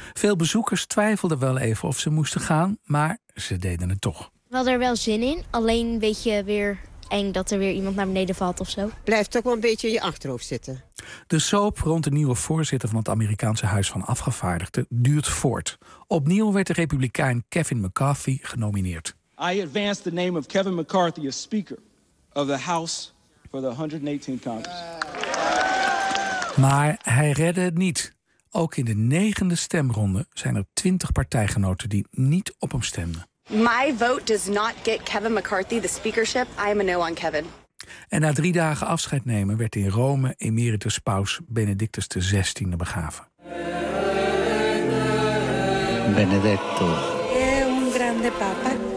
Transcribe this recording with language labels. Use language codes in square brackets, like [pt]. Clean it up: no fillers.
[nl] Veel bezoekers twijfelden wel even of ze moesten gaan, maar ze deden het toch. We hadden er wel zin in, alleen een beetje weer eng dat er weer iemand naar beneden valt of zo. Blijft ook wel een beetje in je achterhoofd zitten. De soap rond de nieuwe voorzitter van het Amerikaanse Huis van Afgevaardigden duurt voort. Opnieuw werd de Republikein Kevin McCarthy genomineerd. [en] I advance the name of Kevin McCarthy as speaker of the House for the 118th Congress. [nl] Maar hij redde het niet. Ook in de 9e stemronde zijn er 20 partijgenoten die niet op hem stemden. [en] My vote does not get Kevin McCarthy the speakership. I am a no on Kevin. [nl] En na 3 dagen afscheid nemen werd in Rome emeritus paus Benedictus de 16e begraven. [it] Benedetto. È un grande papa.